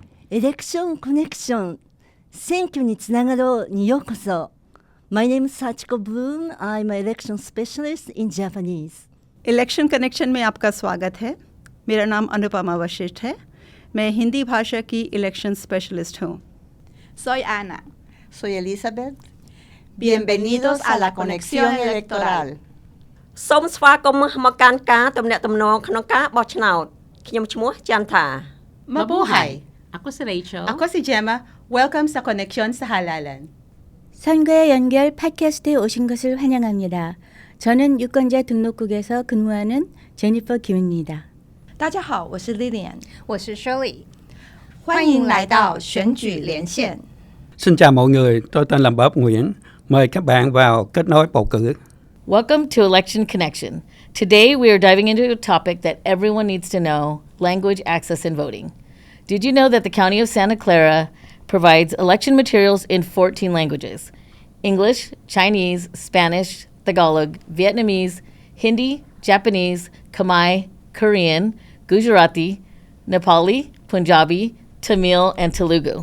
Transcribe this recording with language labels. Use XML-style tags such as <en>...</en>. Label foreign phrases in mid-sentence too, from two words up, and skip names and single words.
<en>Election Connection</en> <ja>選挙につながろうにようこそ。</ja> <en>My name is Sachiko Bloom. I'm an election specialist in Japanese. Election Connection</en> <hi>में आपका स्वागत है। मेरा नाम अनुपमा वशिष्ठ है। मैं हिंदी भाषा की</hi> <en>election specialist</en> <hi>हूँ।</hi> <es>Soy Ana. Soy Elizabeth. Bienvenidos a la conexión electoral.</es> <km>សូមស្វាគមន៍មកកាន់ការទំនាក់ទំនងក្នុងការបោះឆ្នោតខ្ញុំឈ្មោះចន្ទថា</km> <tl>Mabuhay. Ako si Rachel. Ako si Gemma. Welcome sa Koneksyon sa Halalan.</tl> <ko>선거의 연결 팟캐스트에 오신 것을 환영합니다. 저는 유권자 등록국에서 근무하는 제니퍼 김입니다.</ko> <zh>大家好，我是 Lillian，我是 Shirley. 欢迎来到选举连线。</zh> <vi>Xin chào mọi người, tôi tên là Bob Nguyễn. Mời các bạn vào kết nối bầu cử.</vi> <en>Welcome to Election Connection. Today we are diving into a topic that everyone needs to know, language access and voting. Did you know that the County of Santa Clara provides election materials in 14 languages? English, Chinese, Spanish, Tagalog, Vietnamese, Hindi, Japanese, Khmer, Korean, Gujarati, Nepali, Punjabi, Tamil, and Telugu.</en>